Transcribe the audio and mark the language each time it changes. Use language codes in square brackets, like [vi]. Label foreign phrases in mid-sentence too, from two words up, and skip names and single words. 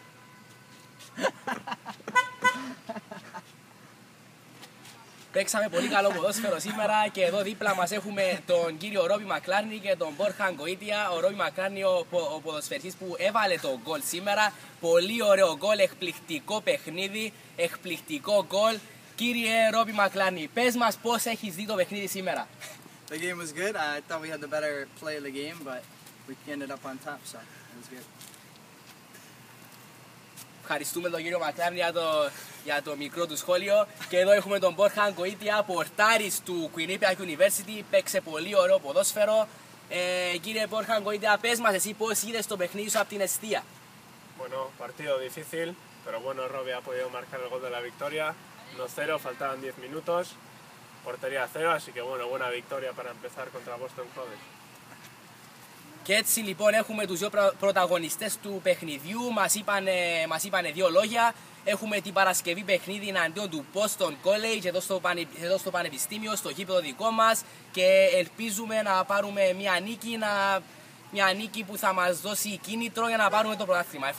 [el] Παίξαμε πολύ καλό ποδόσφαιρο σήμερα και εδώ δίπλα μας έχουμε τον κύριο Ρόμπι Μακλάρνι και τον Μπόρχαν Κοίτια. Ο Ρόμπι Μακλάρνι, ο ποδοσφαιριστής που έβαλε το γκολ σήμερα. Πολύ ωραίο γκολ, εκπληκτικό παιχνίδι, εκπληκτικό γκολ. Κύριε Ρόμπι Μακλάρνι, πες μας πώς έχεις δει το παιχνίδι σήμερα. [en] The game was good. I thought we had the better play of the game, but we ended up on top, so it was good. [el] Ευχαριστούμε τον κύριο Μακλάρνι για το μικρό του σχόλιο. Και εδώ έχουμε τον Μπόρχαν Κοίτια, πορτάρης του Quinnipiac University. Παίξε πολύ ωραίο ποδόσφαιρο. Κύριε Μπόρχαν Κοίτια, πες μας εσύ πώς είδες το παιχνίδι σου από την εστία. [es] Bueno, partido difícil, pero bueno, Robbie ha podido marcar el gol de la victoria. 1-0, faltaban 10 minutos, portería 0, así que bueno, buena victoria para empezar contra Boston College. [el] Και έτσι λοιπόν έχουμε τους δύο πρωταγωνιστές του παιχνιδιού, μας είπανε δύο λόγια. Έχουμε την Παρασκευή παιχνίδι εναντίον του Boston College εδώ στο Πανεπιστήμιο, στο γήπεδο δικό μας, και ελπίζουμε να πάρουμε μια νίκη που θα μας δώσει κίνητρο για να πάρουμε το πρωτάθλημα.